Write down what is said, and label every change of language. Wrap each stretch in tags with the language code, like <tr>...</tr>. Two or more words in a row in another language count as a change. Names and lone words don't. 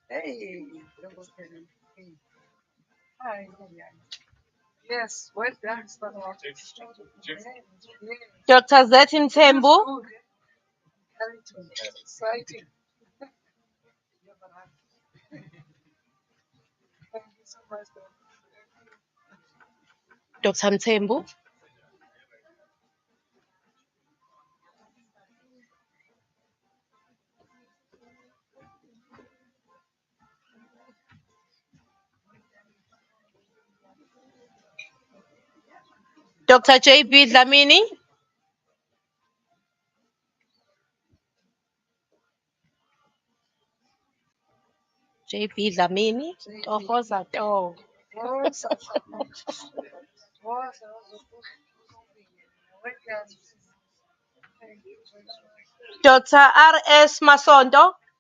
<en>Yes, well done. Dr. Zetin Tembu. Dr. Mtembu. Dr. J.B. Dlamini. J.B. Dlamini. Tohoza to. Dr. R.S. Masondo.</en>